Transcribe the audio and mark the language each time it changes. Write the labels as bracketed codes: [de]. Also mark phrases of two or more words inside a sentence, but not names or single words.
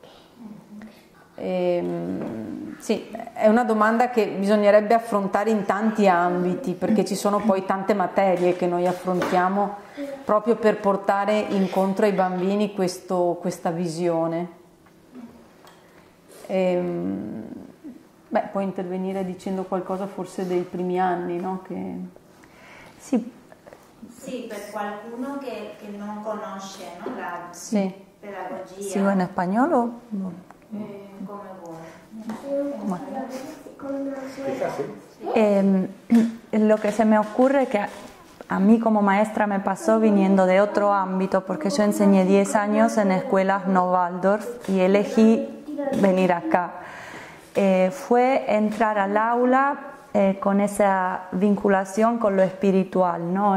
[it] Sì, è una domanda che bisognerebbe affrontare in tanti ambiti perché ci sono poi tante materie che noi affrontiamo proprio per portare incontro ai bambini questa visione. Beh, puoi intervenire dicendo qualcosa forse dei primi anni, no? Che... Sì. Sì, per qualcuno che non conosce, no? La pedagogia. [es] ¿Sigo en español o...? [it] Come vuoi. [es] Lo que se me ocurre que a mí como maestra me pasó viniendo de otro ámbito, porque yo enseñé 10 años en escuelas no Waldorf y elegí venir acá. Fue entrar al aula con esa vinculación con lo espiritual, ¿no?